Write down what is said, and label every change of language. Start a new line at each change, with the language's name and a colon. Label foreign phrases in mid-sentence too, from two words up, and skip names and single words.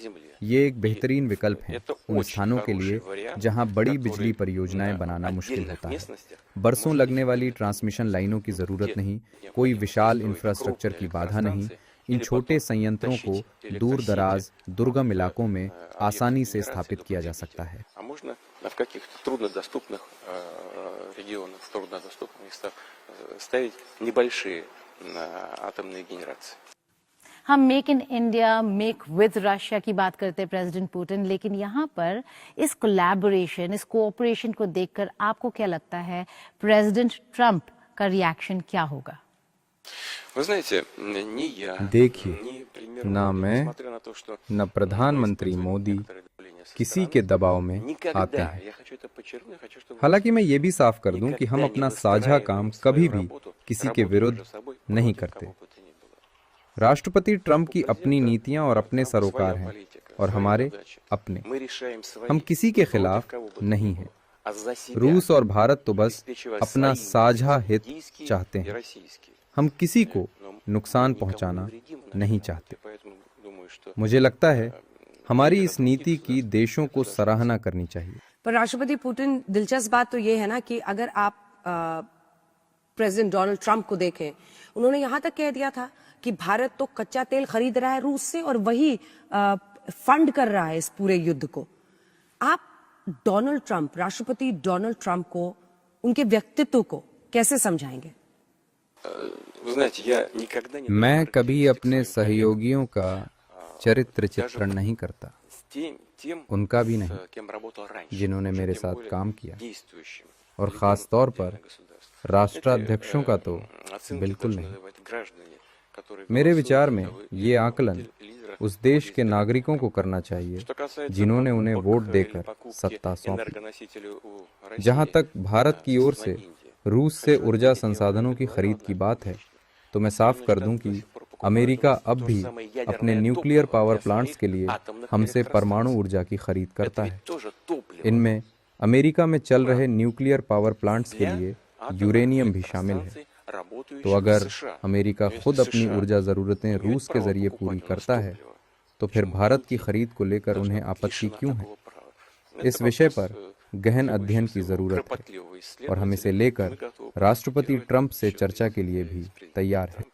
Hindi: ये एक बेहतरीन विकल्प है उन स्थानों के लिए जहां बड़ी बिजली परियोजनाएं बनाना मुश्किल होता है। बरसों लगने वाली ट्रांसमिशन लाइनों की जरूरत नहीं, कोई विशाल इंफ्रास्ट्रक्चर की बाधा नहीं। इन छोटे संयंत्रों को दूर दराज दुर्गम इलाकों में आसानी से स्थापित किया जा सकता है।
Russian: А можно в каких-то труднодоступных регионах, в труднодоступных местах ставить небольшие атомные генерации.
Hindi: हम मेक इन इंडिया,
English: Make with Russia
Hindi: की बात करते हैं प्रेसिडेंट पुतिन, लेकिन यहाँ पर इस कोलैबोरेशन, इस कोऑपरेशन को देखकर आपको क्या लगता है प्रेसिडेंट ट्रंप का रिएक्शन क्या होगा? Вы знаете, ни я, देखिए, ни премьер ना Путин, मैं,
Russian: несмотря на то, что
Hindi: न प्रधानमंत्री मोदी किसी के दबाव में आते हैं।
Russian: я хочу это подчеркнуть, я хочу, чтобы
Hindi: हालांकि मैं ये भी साफ कर दूं कि हम अपना साझा काम कभी भी किसी के विरुद्ध नहीं करते। राष्ट्रपति ट्रंप की अपनी नीतियां और अपने सरोकार हैं और हमारे अपने।
Russian: мы решаем свои
Hindi: हम किसी के खिलाफ
Russian: кого бы
Hindi: नहीं हैं।
Russian: а за себя
Hindi: रूस और भारत तो बस
Russian: обеспечивая
Hindi: अपना
Russian: свои
Hindi: साझा हित
Russian: российские
Hindi: चाहते
Russian: и
Hindi: हैं।
Russian: российские.
Hindi: हम किसी को नुकसान
Russian: никому
Hindi: पहुंचाना
Russian: не вредим,
Hindi: नहीं चाहते।
Russian: поэтому думаю, что
Hindi: मुझे लगता है हमारी इस नीति की देशों को सराहना करनी चाहिए। पर राष्ट्रपति पुतिन, दिलचस्प बात तो ये है ना कि अगर आप प्रेसिडेंट डोनाल्ड ट्रंप को देखें, उन्होंने यहां तक कह दिया था कि भारत तो कच्चा तेल खरीद रहा है रूस से और वही फंड कर रहा है इस पूरे युद्ध को। आप डोनाल्ड ट्रंप, राष्ट्रपति डोनाल्ड ट्रंप को, उनके व्यक्तित्व को कैसे समझाएंगे?
Russian: вы знаете, я никогда не
Hindi: मैं कभी अपने सहयोगियों का चरित्र चित्रण नहीं करता,
Russian: тем,
Hindi: उनका भी
Russian: с
Hindi: नहीं,
Russian: кем работал раньше,
Hindi: जिन्होंने
Russian: уже
Hindi: मेरे
Russian: тем
Hindi: साथ
Russian: более
Hindi: काम किया,
Russian: действующим
Hindi: और ख़ास तौर पर
Russian: государств.
Hindi: राष्ट्राध्यक्षों का तो
Russian: Оценки
Hindi: बिल्कुल
Russian: должны
Hindi: नहीं।
Russian: давать граждане, которые
Hindi: मेरे
Russian: голосуют
Hindi: विचार
Russian: за
Hindi: में
Russian: того или
Hindi: ये
Russian: иного
Hindi: आकलन
Russian: лидера.
Hindi: उस देश के नागरिकों को करना चाहिए
Russian: Что касается
Hindi: जिन्होंने उन्हें
Russian: покупок
Hindi: वोट
Russian: или
Hindi: देकर
Russian: покупки
Hindi: सत्ता सौंपी।
Russian: энергоносителей у России,
Hindi: जहां तक भारत की ओर
Russian: со
Hindi: से
Russian: стороны Индии,
Hindi: रूस से ऊर्जा संसाधनों की खरीद की बात है, तो मैं साफ कर दूं कि अमेरिका अब भी अपने
English: nuclear power plants
Hindi: के लिए हमसे परमाणु ऊर्जा की खरीद करता
Russian: это
Hindi: है।
Russian: ведь тоже топливо.
Hindi: इनमें अमेरिका में चल रहे
English: nuclear power plants
Hindi: के लिए यूरेनियम भी शामिल है। तो अगर अमेरिका खुद अपनी ऊर्जा ज़रूरतें रूस के जरिए पूरी करता है, तो फिर भारत की खरीद को लेकर उन्हें आपत्ति क्यों है? इस विषय पर गहन अध्ययन की ज़रूरत है और हम इसे लेकर राष्ट्रपति ट्रंप से चर्चा के लिए भी तैयार हैं।